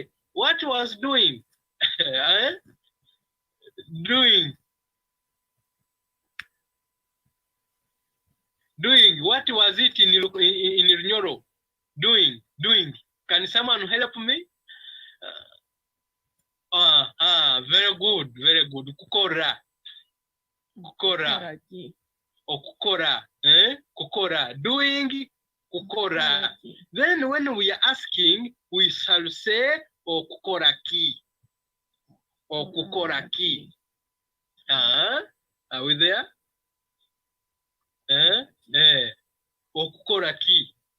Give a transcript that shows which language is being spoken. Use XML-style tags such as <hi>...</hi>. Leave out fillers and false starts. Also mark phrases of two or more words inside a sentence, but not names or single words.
<en>What was doing? Doing. What was it in Runyoro? Doing. Can someone help me? Very good.</en> <nyo>Kukora. Okukora. Kukora.</nyo> <en>Doing. Kukora. Then when we are asking, we shall say okukoraki. Okukoraki. Are we there?</en> <nyo>Okukoraki.</nyo>